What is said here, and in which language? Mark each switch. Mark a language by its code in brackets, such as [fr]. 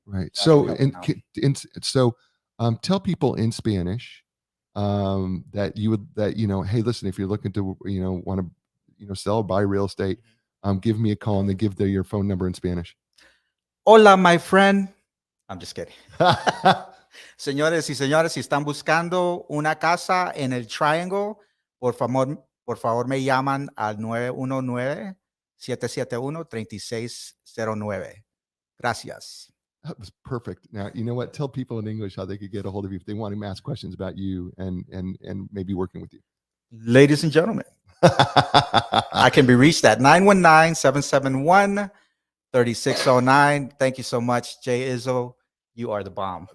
[en] Right. That's So, what helps in so, tell people in Spanish that hey, listen, if you're looking to, want to, sell or buy real estate, give me a call and they give your phone number in Spanish. Hola, my friend. I'm just kidding. [es] Señores y señores, si están buscando una casa en el Triangle, por favor me llaman al 919-771-3609. Gracias. [en] That was perfect. Now, you know what? Tell people in English how they could get a hold of you if they want to ask questions about you and maybe working with you. Ladies and gentlemen, I can be reached at 919-771-3609. Thank you so much, Jay Izzo. You are the bomb.